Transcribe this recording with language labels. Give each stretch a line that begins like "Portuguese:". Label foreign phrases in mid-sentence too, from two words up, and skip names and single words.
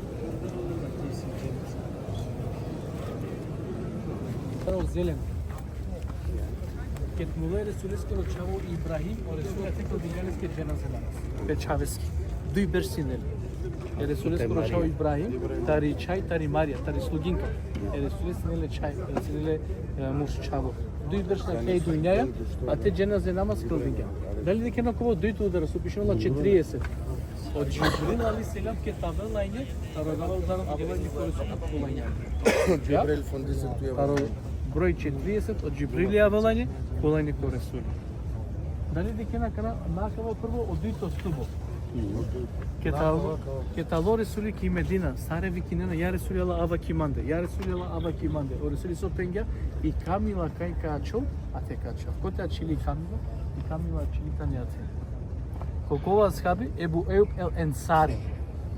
Romany: Право зелен. Кет муле Ресулеске чаво Ибрахим, о Ресулеске калдинелеске џеназе намаз. Печавески. Дуј берсинели. Ресулеске чаво Ибрахим, тари чај, тари Марија, тари слугинка. Ресулеске неле чај, Ресулеске муж чаво. Дуј берсна кај дуњаја, а те џеназе намаз калдинга. Дали дека на кого дујто удара со пишено 40. Од Џибрил али селам ке табелање, тарадава ударам гевање корисува полање. Џибрил фондисе туја. Број 40 од Џибрил јавелање, полање корисува. Дали дека на кана накава прво од дујто стубо. Кетало Ресули ки Медина, саре викинена, ја Ресулела ава киманде, ја Ресулела ава киманде. О Ресули со пенѓа и камила кај качол, а те качол. Коте ачили камила, камила ачили тањаци. Колкова асхаби Ебу Ејуб ел Енсари.